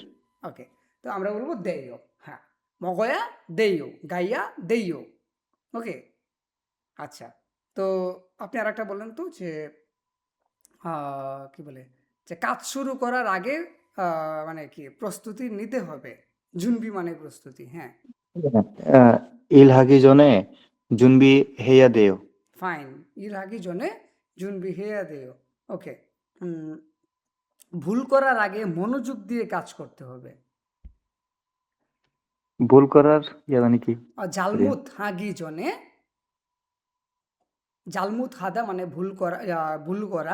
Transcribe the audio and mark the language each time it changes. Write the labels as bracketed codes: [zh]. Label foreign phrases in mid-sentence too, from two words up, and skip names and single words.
[bn] ওকে। তো আমরা বলবো দেয়। হ্যাঁ, [ko] 먹어야 돼, 가야 돼. [bn] ওকে। আচ্ছা, তো আপনি আর একটা বললেন তো যে কি বলে, যে কাজ শুরু করার আগে মানে কি প্রস্তুতি নিতে হবে। জুনবি মানে প্রস্তুতি, হ্যাঁ। [ko] 일하기 전에 준비해야 돼요. ফাইন। 일 하기 전에 준비 해야 돼. ওকে। [bn] ভুল করার আগে মনোযোগ দিয়ে কাজ করতে হবে। ভুল করার জানি কি? [ko] 잘못 하기 전에, 잘못 하다 [bn] মানে ভুল করা, ভুল করা।